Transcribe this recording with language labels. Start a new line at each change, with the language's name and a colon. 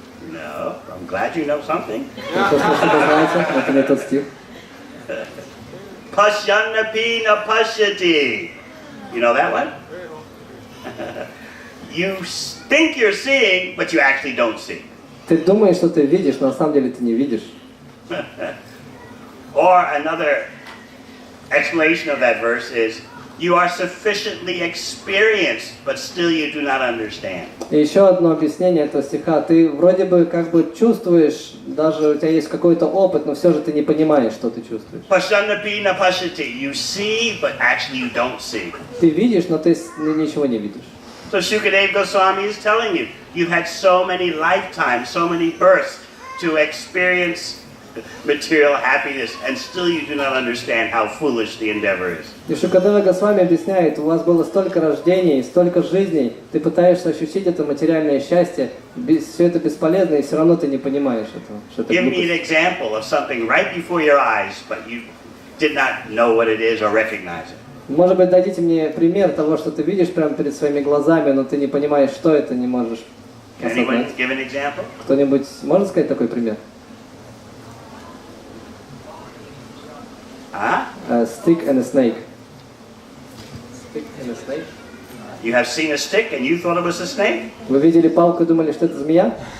English: No, I'm glad you know something.
Russian: Это не тот стих.
Sanskrit: Pashyannapi na pashyati.
English: You know that one? You think you're seeing, but you actually don't see.
Russian: Ты думаешь, что ты видишь, но на самом деле ты не видишь.
English: Or another explanation of that verse is, you are sufficiently experienced, but still you do not understand.
Russian: И еще одно объяснение этого стиха. Ты вроде бы как бы чувствуешь, даже у тебя есть какой-то опыт, но все же ты не понимаешь, что ты чувствуешь.
Sanskrit: Pashanapina pashati.
English: You see, but actually you don't see.
Russian: Ты видишь, но ты ничего не видишь.
English: So Shukadeva Goswami is telling you, you've had so many lifetimes, so many births to experience material happiness, and still you do not understand how foolish the endeavor is.
Russian: И Шукадева Госвами объясняет, у вас было столько рождений, столько жизней, ты пытаешься ощутить это материальное счастье, все это бесполезно, и все равно ты не понимаешь этого. Что это
English: Give me an example of something right before your eyes, but you did not know what it is or recognize it.
Russian: Может быть, дадите мне пример того, что ты видишь прямо перед своими глазами, но ты не понимаешь, что это, не можешь осознать.
English: Anyone give an example?
Russian: Кто-нибудь может сказать такой пример? Huh?
English: A stick and a snake. Stick and a snake. You have seen a stick and you thought it was a snake?
Russian: Вы видели палку и думали, что это змея?